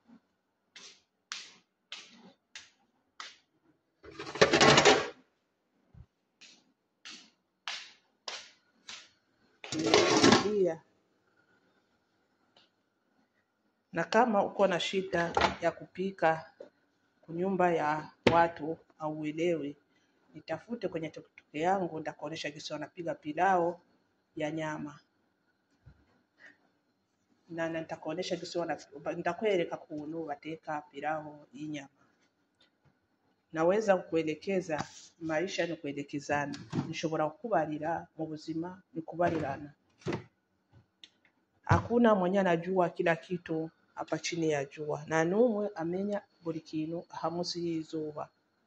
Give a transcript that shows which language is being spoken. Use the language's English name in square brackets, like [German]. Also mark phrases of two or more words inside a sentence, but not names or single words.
[Swahili] Na kama uko na shida ya kupika kunyumba ya watu au uelewi, nitafute kwenye TikTok yangu, nitakuonesha jinsi wanapiga pilau ya nyama. Na nitakuonesha jinsi [Rundi] nitakwereka kuntu bateka pilau y'inyama. [Swahili] Naweza kukuelekeza, maisha ni kuelekezana. [Rundi] Nishobora kukubarira mu buzima ni kubarirana. [Swahili] Hakuna mwenye anajua kila kitu hapa chini ya jua. [Rundi] Na numwe amenya buri kintu aha munsi y'izuba.